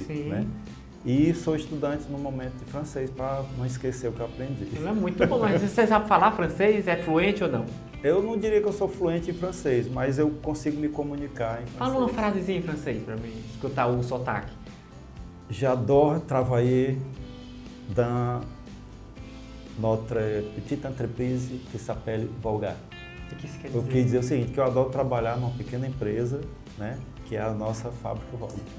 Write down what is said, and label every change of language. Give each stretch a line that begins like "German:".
Portuguese: Sim. Né? E sou estudante no momento de francês para não esquecer o que eu aprendi. Não é muito bom, mas você sabe falar francês? É fluente ou não? Eu não diria que eu sou fluente em francês, mas eu consigo me comunicar em francês. Fala uma frasezinha em francês para mim escutar o sotaque.
French: J'adore travailler dans notre petite entreprise qui s'appelle Volga.
Portuguese: O que isso quer Eu dizer? quis dizer o seguinte, que eu adoro trabalhar numa pequena empresa, né, que é a nossa fábrica Volga.